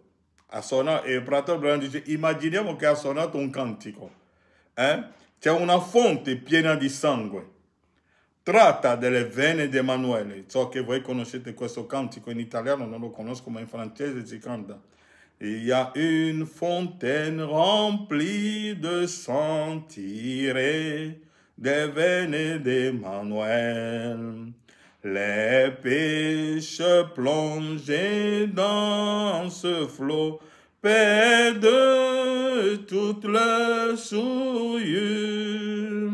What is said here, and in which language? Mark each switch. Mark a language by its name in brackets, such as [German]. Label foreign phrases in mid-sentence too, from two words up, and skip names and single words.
[Italian] E il fratello Branham dice: immaginiamo che ha suonato un cantico. C'è una fonte piena di sangue. Tratta delle vene di Emanuele. So che voi conoscete questo cantico in italiano, non lo conosco, ma in francese si canta. [French] Il y a une fontaine remplie de sang tiré des veines d'Emmanuel. Les pécheurs plongés dans ce flot perdent toute leur souillure.